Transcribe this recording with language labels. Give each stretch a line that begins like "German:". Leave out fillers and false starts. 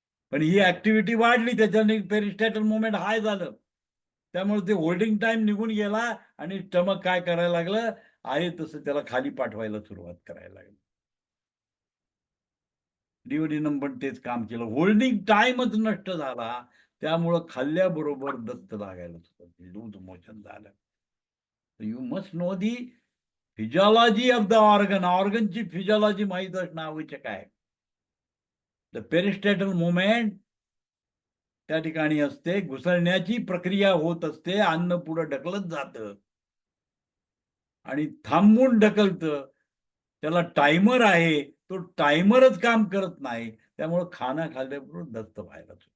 Marathi: पण ही ऍक्टिव्हिटी वाढली, त्याच्याने पेरिस्टॅटल मुवमेंट हाय झालं, त्यामुळे ते होल्डिंग टाइम निघून गेला आणि स्टमक काय करायला लागलं? आहे तसं त्याला खाली पाठवायला सुरुवात करायला लागली. डिओडिनम पण तेच काम केलं. होल्डिंग टाइमच नष्ट झाला, त्यामुळं खाल्ल्याबरोबर दस्त लागायला सुरुवात झाली, लूज मोशन झालं.
English: You must know the physiology of the organ.
Marathi: ऑर्गनची physiology माहीत असणं आवश्यक आहे.
English: the peristaltic movement
Marathi: त्या ठिकाणी असते, घुसळण्याची प्रक्रिया होत असते, अन्न पुढे ढकलत जातं आणि थांबून ढकलतं. त्याला टायमर आहे, तो टायमरच काम करत नाही, त्यामुळे खाना खाल्ल्याबरोबर दस्त व्हायला.